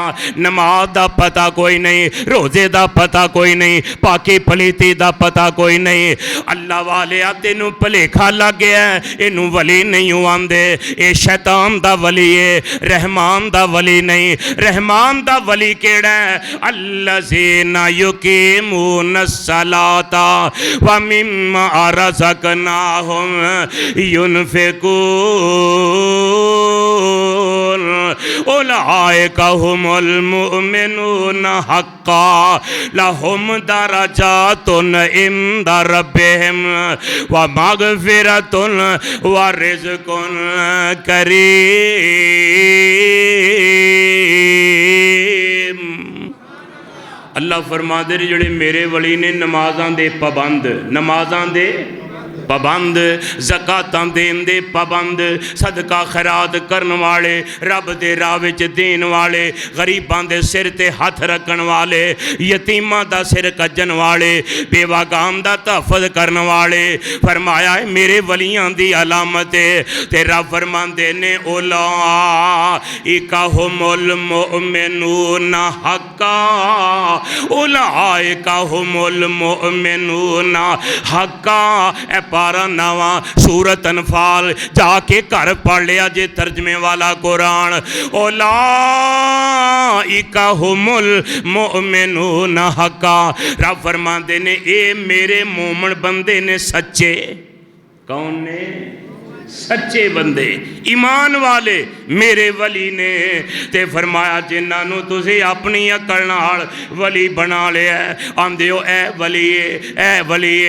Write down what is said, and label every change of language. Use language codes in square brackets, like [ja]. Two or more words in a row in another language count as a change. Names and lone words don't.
[pa] نماز دا پتہ کوئی نہیں، روزے دا پتہ کوئی نہیں، پاکی پلیتی دا پتہ کوئی نہیں. اللہ والے تینوں بھلیکھا لگ گیا، اینوں ولی نہیں آندے، یہ شیطان دا ولی ہے، رحمان دا ولی نہیں. رحمان دا ولی کیڑا ہے? [ar] الذين يقيمون الصلاة ومما رزقناهم ينفقون أولئك هم المؤمنون حقا لهم درجات عند ربهم ومغفرة ورزق كريم. [pa] اللہ فرماتے نے جوڑے میرے ولی نے نمازاں دے پابند، نمازاں دے پابند، زکاتاں دین دے پابند، صدقہ خیرات کرن والے، رب دے راہ وچ دین والے، غریباں دے سر تے ہتھ رکھن والے، یتیماں دا سر کجن والے، بیواگام دا تحفظ کرن والے. فرمایا ہے میرے ولیاں دی علامت ہے. تے رب فرماندے نے [ar] أولئك هم المؤمنون حقا، أولئك هم المؤمنون حقا. [pa] اے پارہ نوا سورت انفال جا کے گھر پڑھ لیا جے ترجمے والا قرآن. [ar] أولئك هم المؤمنون حقا. [pa] رب فرماتے نے یہ میرے مومن بندے نے سچے. کون نے? سچے بندے، ایمان والے میرے ولی نے. تے فرمایا جنہاں نے تسی اپنی عقل نال ولی بنا لیا، آندے ہو اے ولی ہے، اے ولی ہے.